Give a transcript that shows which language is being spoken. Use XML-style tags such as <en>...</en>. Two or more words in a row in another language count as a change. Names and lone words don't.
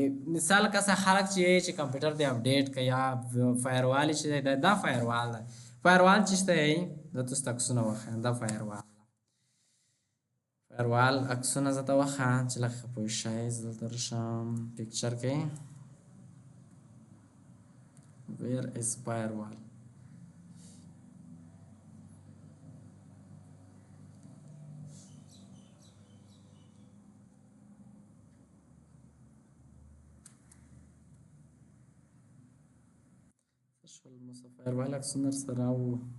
<ps>مثال که څه خلک چې کمپیوټر دی اپډیټ کوي یا فایروال چې دی دا فایروال دی. فایروال چې څه دی زه تاسو ته عکسونه وښیم. دا فایروال عکسونه زه ته وښیم چې لږ ښه پوه شئ. زه دلته رشم پکچر کې</ps> <en>where is firewall.</en> <ps>firewall عکسونه سره و</ps>